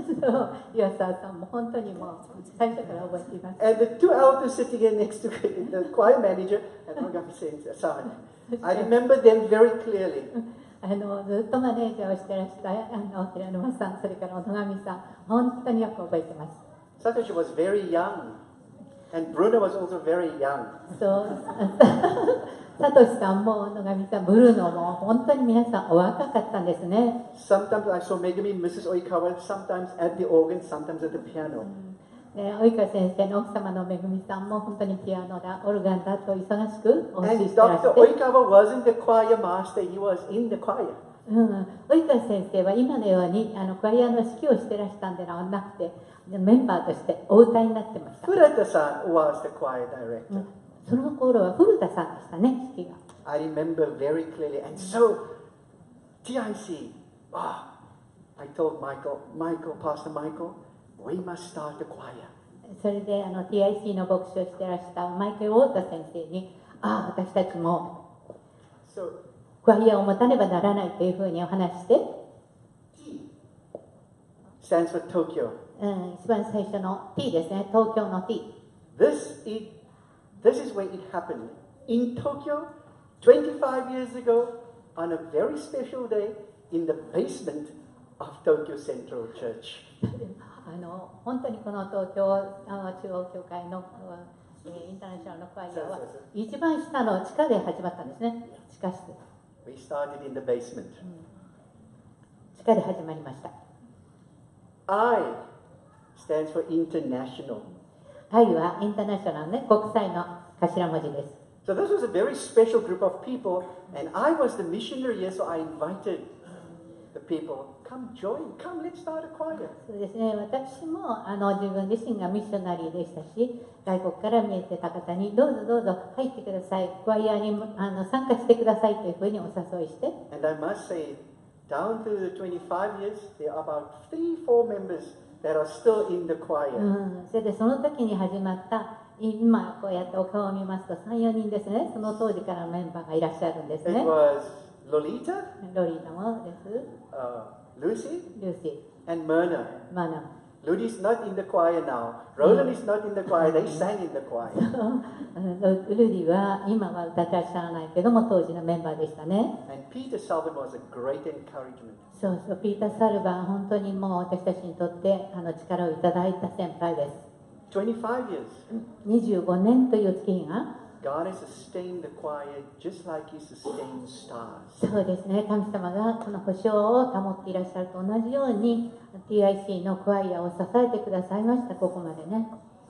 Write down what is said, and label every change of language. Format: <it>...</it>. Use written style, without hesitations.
<ja>そう岩沢さんも本当にもう最初から覚えています。</ja> <en>And the two altos sitting here next to the choir manager and Ogami Sensei. I remember them very clearly.</en> <ja>ずっとマネージャーをしてらした平沼さん、それから野上さん、本当によく覚えてます。</ja> <en>Satoshi was very young. And Bruno was also very young.</en> <ja>そうサトシさんも野上さん、ブルーノも本当に皆さんお若かったんですね。</ja> <en>Sometimes I saw Megumi, Mrs. Oikawa, sometimes at the organ, sometimes at the piano.</en> <ja>及川先生の奥様のめぐみさんも本当にピアノだ、オルガンだと忙しくお教え</ja> <en>And</en> <ja>してらし</ja> <en>Dr.</en> <ja>て、</ja> <en>Oikawa wasn't the choir master, he was in the choir.</en> <ja>及川先生は今のようにクワイアの指揮をしてらしたんではなくて、メンバーとしてお歌いになってました。</ja> <en>Furata-san was the choir director.</en> <ja>その頃は古田さんでしたね、指揮が。</ja> <en>I remember very clearly. And so, TIC, I told Pastor Michael, we must start the choir.</en> <ja>それでTIC の牧師をしてらしたマイケル・ウォータ先生に、私たちも</ja> <en>So,</en> <ja>クワイアを持たねばならないというふうにお話して、</ja> <en>T stands for Tokyo.</en> <ja>一番最初の T ですね、東京の T。</ja> <en>This is where it happened. In Tokyo, 25 years ago, on a very special day, in the basement of Tokyo Central Church.</en> <ja>本当にこの東京中央教会のインターナショナルのクワイアは一番下の地下で始まったんですね。地下室。</ja> <en>We started in the basement.</en> <ja>地下で始まりました。</ja> <en>I stands for international.</en> <ja>I はインターナショナルね、国際の頭文字です。</ja> <en>So this was a very special group of people, and I was the missionary here, so I invited the people, come join, come, let's start a choir.</en> <ja>そうですね、私も自分自身がミッショナリーでしたし、外国から見えてた方にどうぞどうぞ入ってください、クワイアに参加してくださいというふうにお誘いして。</ja> <en>And I must say, down through the 25 years, there are about 3-4 members that are still in the choir.</en> <ja>それでその時に始まった今こうやってお顔を見ますと 3,4 人ですね。その当時からのメンバーがいらっしゃるんですね。</ja> <en>It was Lolita,</en> <ja>ロリータもです。</ja> <en>Lucy,</en> <ja>ルーシ</ja> <en>and Myrna.</en> <ja>ー、マナ。</ja> <en>Ludy's not in the choir now. Roland is not in the choir. They sang in the choir.</en> <ja>ルディは今は歌ってらっしゃらないけども当時のメンバーでしたね。</ja> <en>And Peter Salvin was a great encouragement.</en> <ja>そうそう、ピーター・サルバン本当にもう私たちにとって力をいただいた先輩です。</ja> <en>25 years.</en> <ja>25年という月日が</ja> <en>God has sustained the choir just like He sustained stars.</en> <ja>そうですね、神様がこの保証を保っていらっしゃると同じように TIC のクワイアを支えてくださいました、ここまでね。</ja>